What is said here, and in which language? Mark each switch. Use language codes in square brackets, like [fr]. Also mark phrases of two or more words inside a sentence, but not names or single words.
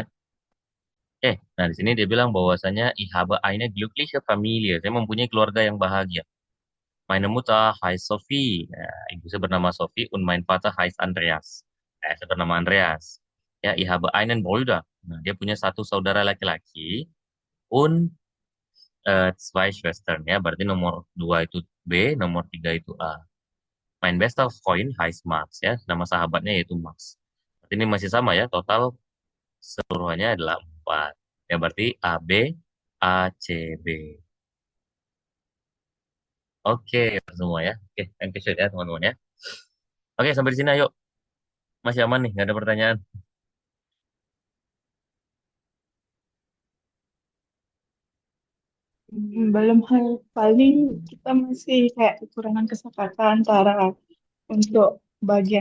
[id] Nah di sini dia bilang bahwasanya [de] ich habe eine glückliche Familie. [id] Saya mempunyai keluarga yang bahagia. [de] Meine Mutter heißt Sophie. [id] Nah, ibu saya bernama Sophie [de] und mein Vater heißt Andreas. [id] Saya bernama Andreas. Ya, [de] ich habe einen Bruder. [id] Nah, dia punya satu saudara laki-laki [de] und 2 Schwestern [id] ya. Berarti nomor 2 itu B, nomor 3 itu A. [de] Mein bester Freund heißt Max ya. [id] Nama sahabatnya yaitu Max. Berarti ini masih sama ya. Total seluruhnya adalah 4. Ya berarti A, B, A, C, B. Oke, semua ya. Oke, [en] thank you [id] ya teman-teman ya. Oke, sampai di sini ayo. Masih aman nih, nggak ada pertanyaan. Belum hal paling kita masih kayak kekurangan kesepakatan antara untuk bagian